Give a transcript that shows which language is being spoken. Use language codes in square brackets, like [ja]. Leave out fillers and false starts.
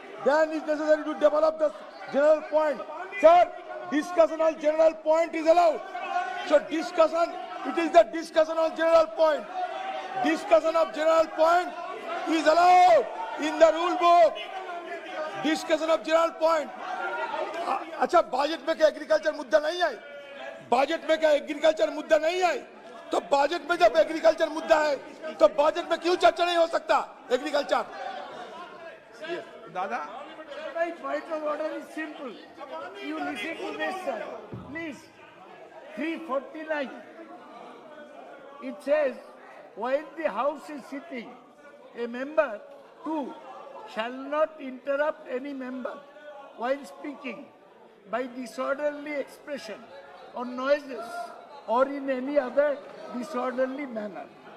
[en] Then it is necessary to develop the general point. Sir, discussion on general point is allowed. So discussion, it is the discussion on general point. Discussion of general point is allowed in the rule book. Discussion of general point. [hi] अच्छा budget में क्या agriculture मुद्दा नहीं है? Budget में क्या agriculture मुद्दा नहीं है? तो बजट में जब एग्रीकल्चर मुद्दा है तो बजट में क्यों चर्चा नहीं हो सकता एग्रीकल्चर? दादा [en] My point of order is simple. You listen to this, sir. Please. 349. It says, while the House is sitting, a member, 2, shall not interrupt any member while speaking by disorderly expression or noises or in any other disorderly manner.